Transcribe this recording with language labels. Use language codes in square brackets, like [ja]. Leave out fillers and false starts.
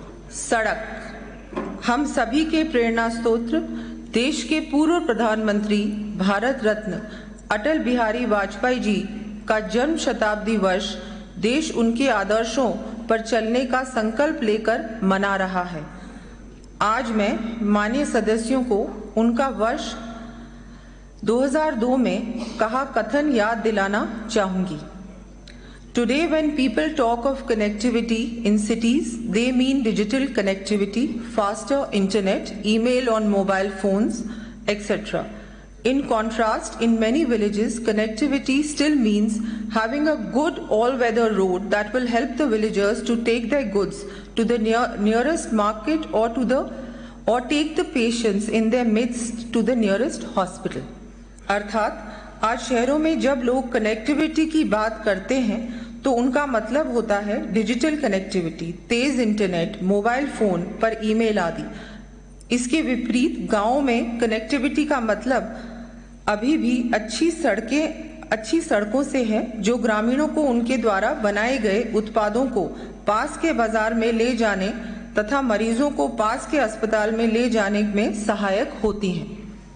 [hi] सड़क हम सभी के प्रेरणा स्रोत देश के पूर्व प्रधानमंत्री भारत रत्न अटल बिहारी वाजपेयी जी का जन्म शताब्दी वर्ष देश उनके आदर्शों पर चलने का संकल्प लेकर मना रहा है। आज मैं माननीय सदस्यों को उनका वर्ष 2002 में कहा कथन याद दिलाना चाहूंगी। [en] Today, when people talk of connectivity in cities, they mean digital connectivity, faster internet, email on mobile phones, etc. In contrast, in many villages, connectivity still means having a good all-weather road that will help the villagers to take their goods to the nearest market or take the patients in their midst to the nearest hospital. [hi] अर्थात आज शहरों में जब लोग connectivity की बात करते हैं तो उनका मतलब होता है डिजिटल कनेक्टिविटी, तेज इंटरनेट, मोबाइल फोन पर ईमेल आदि। इसके विपरीत गांवों में कनेक्टिविटी का मतलब अभी भी अच्छी सड़कों से है, जो ग्रामीणों को उनके द्वारा बनाए गए उत्पादों को पास के बाजार में ले जाने तथा मरीजों को पास के अस्पताल में ले जाने में सहायक होती हैं।